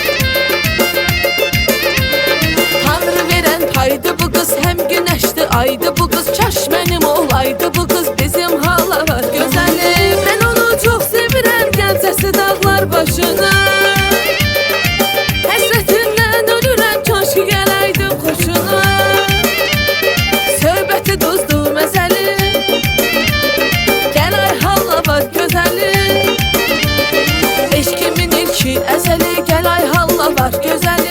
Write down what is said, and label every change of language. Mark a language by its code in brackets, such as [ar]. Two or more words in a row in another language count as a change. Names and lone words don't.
[tr] Tanrı veren paydı bu kız, hem güneşti aydı bu kız. Çeşmenim olaydı bu kız, bizim halla var güzelim. Ben onu çok sevirem, gəncəsi dağlar başına. [az] Həsrətindən ölürəm, kaş ki gələydim xoşuna. Söhbəti duzdu məzəli, gəl ay halla var gözəli. Eşkimin ilki əzəli, gəl ay halla var gözəli.